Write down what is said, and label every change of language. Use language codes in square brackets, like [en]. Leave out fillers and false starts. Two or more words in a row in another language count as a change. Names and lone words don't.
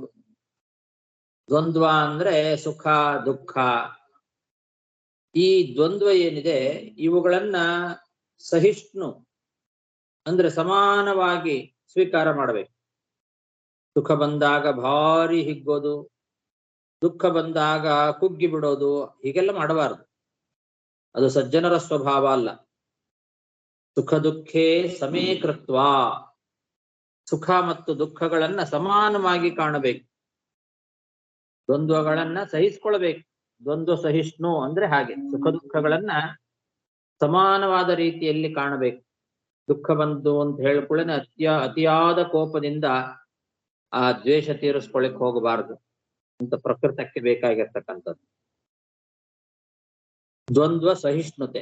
[kn] ದ್ವಂದ್ವ ಅಂದ್ರೆ ಸುಖ ದುಃಖ, ಈ ದ್ವಂದ್ವ ಏನಿದೆ ಇವುಗಳನ್ನ ಸಹಿಷ್ಣು ಅಂದ್ರೆ ಸಮಾನವಾಗಿ ಸ್ವೀಕಾರ ಮಾಡಬೇಕು. ಸುಖ ಬಂದಾಗ ಭಾರಿ ಹಿಗ್ಗೋದು, ದುಃಖ ಬಂದಾಗ ಕುಗ್ಗಿ ಬಿಡೋದು, ಹೀಗೆಲ್ಲ ಮಾಡಬಾರದು. ಅದು ಸಜ್ಜನರ ಸ್ವಭಾವ ಅಲ್ಲ. [sa] ಸುಖ ದುಃಖೇ ಸಮೇ ಕೃತ್ವ, [kn] ಸುಖ ಮತ್ತು ದುಃಖಗಳನ್ನ ಸಮಾನವಾಗಿ ಕಾಣಬೇಕು. ದ್ವಂದ್ವಗಳನ್ನ ಸಹಿಸ್ಕೊಳ್ಬೇಕು. ದ್ವಂದ್ವ ಸಹಿಷ್ಣು ಅಂದ್ರೆ ಹಾಗೆ ಸುಖ ದುಃಖಗಳನ್ನ ಸಮಾನವಾದ ರೀತಿಯಲ್ಲಿ ಕಾಣಬೇಕು. ದುಃಖ ಬಂತು ಅಂತ ಹೇಳ್ಕೊಳ್ಳೇನೆ ಅತಿಯಾದ ಕೋಪದಿಂದ ಆ ದ್ವೇಷ ತೀರಿಸ್ಕೊಳ್ಳಿಕ್ ಹೋಗಬಾರದು ಅಂತ ಪ್ರಕೃತಕ್ಕೆ ಬೇಕಾಗಿರ್ತಕ್ಕಂಥದ್ದು ದ್ವಂದ್ವ ಸಹಿಷ್ಣುತೆ.